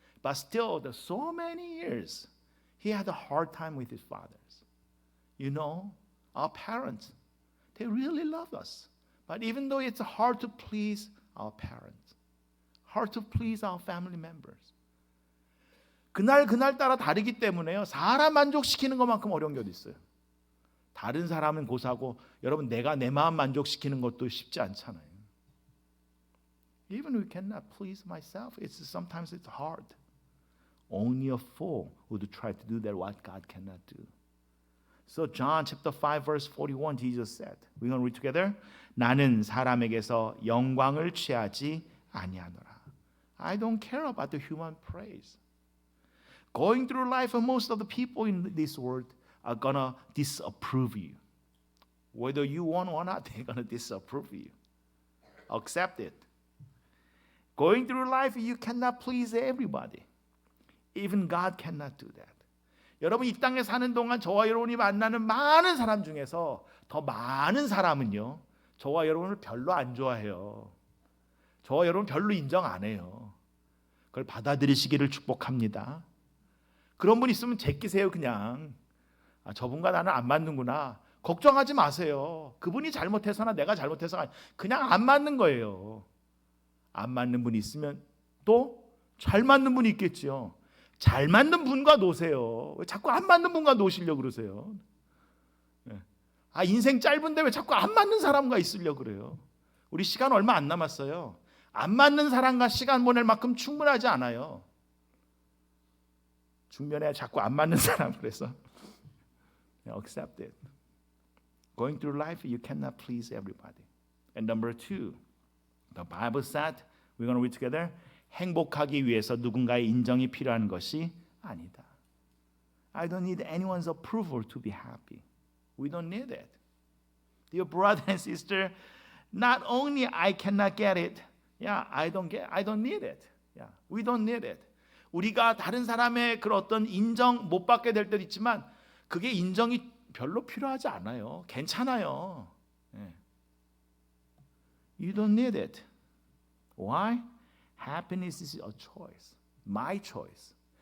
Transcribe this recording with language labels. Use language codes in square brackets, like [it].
[en] But still, so many years, he had a hard time with his fathers. You know, our parents, they really love us. But even though it's hard to please our parents, hard to please our family members, [ko] 그날 따라 다르기 때문에요. 사람 만족시키는 것만큼 어려운 게 어디 있어요? 다른 사람은 고사고 여러분 내가 내 마음 만족시키는 것도 쉽지 않잖아요. [en] Even we cannot please myself. Sometimes it's hard. Only a fool would try to do that what God cannot do. So John chapter 5 verse 41 Jesus said, we're going to read together. [ko] 나는 사람에게서 영광을 취하지 아니하노라. [en] I don't care about the human praise. Going through life, most of the people in this world are going to disapprove you. Whether you want or not, they're going to disapprove you. Accept it. Going through life, you cannot please everybody. Even God cannot do that. [ko] 여러분 이 땅에 사는 동안 저와 여러분이 만나는 많은 사람 중에서 더 많은 사람은요. 저와 여러분을 별로 안 좋아해요. 저와 여러분 별로 인정 안 해요. 그걸 받아들이시기를 축복합니다. 그런 분 있으면 제끼세요 그냥. 저분과 나는 안 맞는구나. 걱정하지 마세요. 그분이 잘못해서나 내가 잘못해서나 그냥 안 맞는 거예요. 안 맞는 분이 있으면 또 잘 맞는 분이 있겠죠. 잘 맞는 분과 노세요. 왜 자꾸 안 맞는 분과 노시려고 그러세요? 인생 짧은데 왜 자꾸 안 맞는 사람과 있으려고 그래요? 우리 시간 얼마 안 남았어요. 안 맞는 사람과 시간 보낼 만큼 충분하지 않아요. 중면에 자꾸 안 맞는 사람 그래서 [en] accept it. Going through life, you cannot please everybody. And number two, the Bible said, we're going to read together. [ko] 행복하기 위해서 누군가의 인정이 필요한 것이 아니다. [en] I don't need anyone's approval to be happy. We don't need it. Dear brother and sister, not only I cannot get it, I don't need it. We don't need it. [ko] 우리가 다른 사람의 그런 어떤 인정 못 받게 될 때도 있지만 그게 인정이 별로 필요하지 않아요. 괜찮아요. [en] You don't need it. Why? Happiness is a choice. My choice.